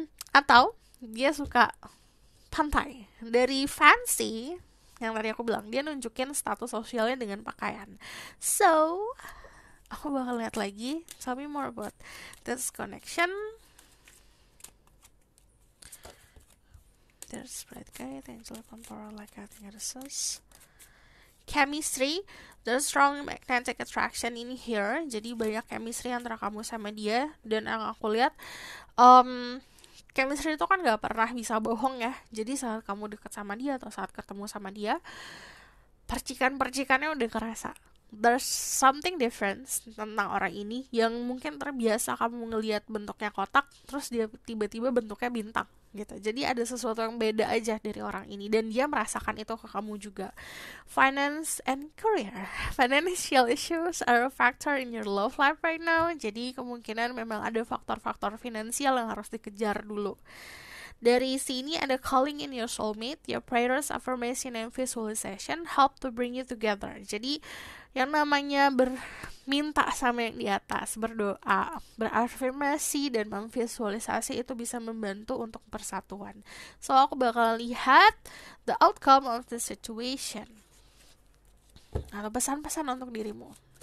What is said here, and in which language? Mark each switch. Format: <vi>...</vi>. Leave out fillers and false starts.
<id>Atau dia suka pantai. Dari fancy, yang tadi aku bilang, dia nunjukin status sosialnya dengan pakaian. So, aku bakal lihat lagi.</id> <en>Tell me more about this connection. There's bright guy, angel temporal like I think it is. Chemistry, there's strong magnetic attraction in here.</en> <id>Jadi banyak chemistry antara kamu sama dia. Dan yang aku lihat, chemistry itu kan gak pernah bisa bohong ya. Jadi saat kamu deket sama dia atau saat ketemu sama dia, percikan-percikannya udah kerasa.</id> <en>There's something different</en> <id>tentang orang ini yang mungkin terbiasa kamu ngelihat bentuknya kotak, terus dia tiba-tiba bentuknya bintang gitu. Jadi ada sesuatu yang beda aja dari orang ini, dan dia merasakan itu ke kamu juga.</id> <en>Finance and career. Financial issues are a factor in your love life right now.</en> <id>Jadi kemungkinan memang ada faktor-faktor finansial yang harus dikejar dulu. Dari sini ada</id> <en>calling in your soulmate. Your prayers, affirmation, and visualization help to bring you together.</en> <id>Jadi yang namanya berminta sama yang di atas, berdoa, berafirmasi, dan memvisualisasi itu bisa membantu untuk persatuan. So aku bakal lihat</id> <en>the outcome of the situation,</en> <id>atau pesan-pesan untuk dirimu.</id>